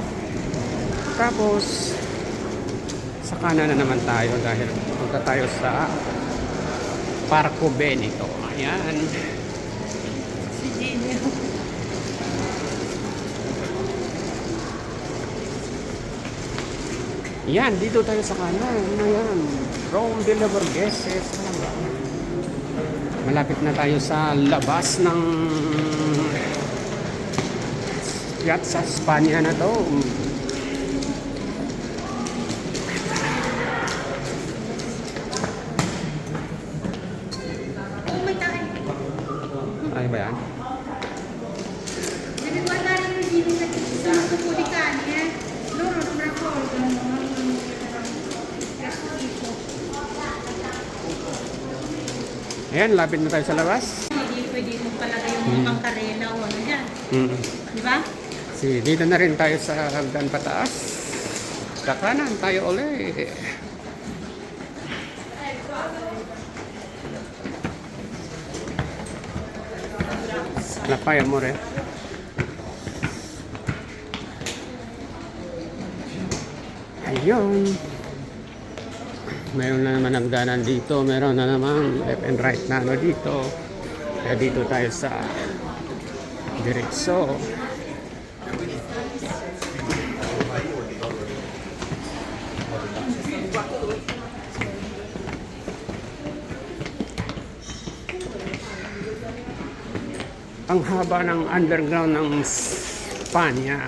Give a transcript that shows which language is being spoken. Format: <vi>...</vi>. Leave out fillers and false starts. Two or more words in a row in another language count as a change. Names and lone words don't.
<tl>Tapos, sa kanan na naman tayo dahil punta tayo sa Parco Benito. Ayan. Si Gino. Yan, dito tayo sa kanan. Ayan. Rome de la Borghese. Malapit na tayo sa labas ng Piazza Spagna na to. Oh, may tayo. Ay ba yan?</tl> <it>Devi guardare i cugini perché ci sono un po' di cani, eh. Loro non raccolgono,</it> <tl>Ayan, lapit na tayo sa labas. Hindi pwede mo palagay yung mga karena o ano dyan. Di ba? Kasi dito na rin tayo sa hagdan pataas. Sa kanan tayo ulit. Lapaya mo rin. Ayun. Meron na naman hagdanan dito. Meron na naman</tl> <en>left and right</en> <tl>na ano dito. Kaya dito tayo sa diretso. Ang haba ng underground ng Spanya.</tl>